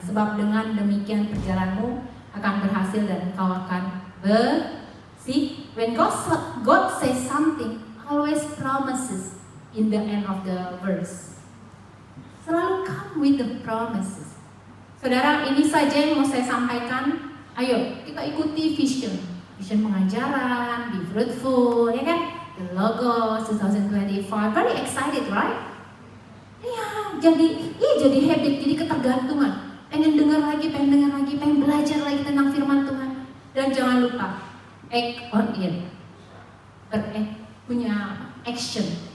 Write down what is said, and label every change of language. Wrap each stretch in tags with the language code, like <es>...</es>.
<id>Sebab dengan demikian perjalananmu akan berhasil dan engkau akan bersih.</id> <en>When God says something, always promises in the end of the verse.</en> <id>Selalu</id> <en>come with the promises.</en> <id>Saudara, ini saja yang mau saya sampaikan. Ayo kita ikuti vision pengajaran,</id> <en>be fruitful,</en> <id>ya kan?</id> <en>The Logos 2025, very excited, right?</en> <id>Iya, jadi habit, jadi ketergantungan. Pengen dengar lagi, pengen belajar lagi tentang firman Tuhan. Dan jangan lupa,</id> <en>act on it.</en> <id>Punya action.</id>